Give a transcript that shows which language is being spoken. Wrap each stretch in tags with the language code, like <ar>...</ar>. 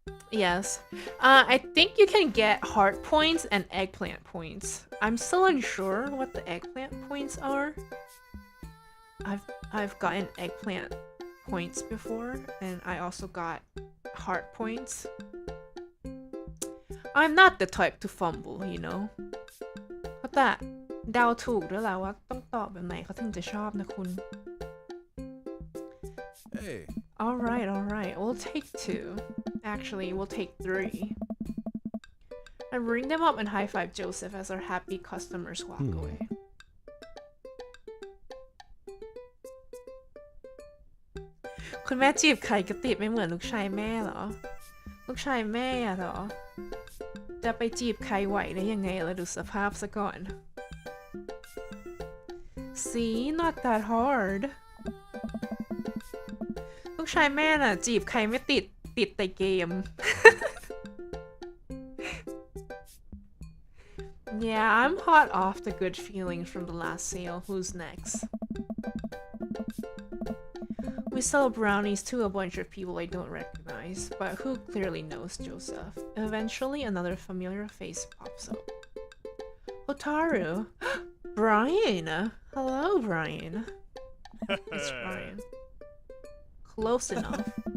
<en>Yes. I think you can get heart points and eggplant points. I'm still unsure what the eggplant points are. I've gotten eggplant points before, and I also got heart points. I'm not the type to fumble, you know.</en> <th>แต่เดาถูกด้วยแหละว่าต้องตอบแบบไหนเขาถึงจะชอบนะคุณ</th> <en>Hey. Alright. We'll take 2. Actually, we'll take 3. And ring them up and high-five Joseph as our happy customers walk away.</en> <th>Kun แม่จีบใครก็ติดไม่เหมือนลูกชายแม่เหรอ ลูกชายแม่อะเหรอ จะไปจีบใครไหวได้ยังไงล่ะดูสภาพซะก่อน</th> <en>See, not that hard.</en> <th>ลูกชายแม่น่ะจีบใครไม่ติดแต่เกม</th> <en>Yeah, I'm hot off the good feelings from the last sale. Who's next? We sell brownies to a bunch of people I don't recognize, but who clearly knows Joseph. Eventually, another familiar face pops up. Hotaru! Brian! Hello, Brian. It's Brian. Close enough.</en>